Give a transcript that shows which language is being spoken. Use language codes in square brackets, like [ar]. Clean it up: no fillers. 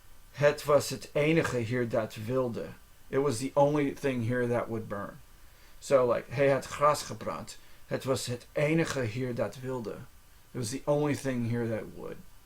[nl] Het was het enige hier dat wilde. [en] It was the only thing here that would burn. So like, [nl] hij had gras gebrand. Het was het enige hier dat wilde. [en] It was the only thing here that would.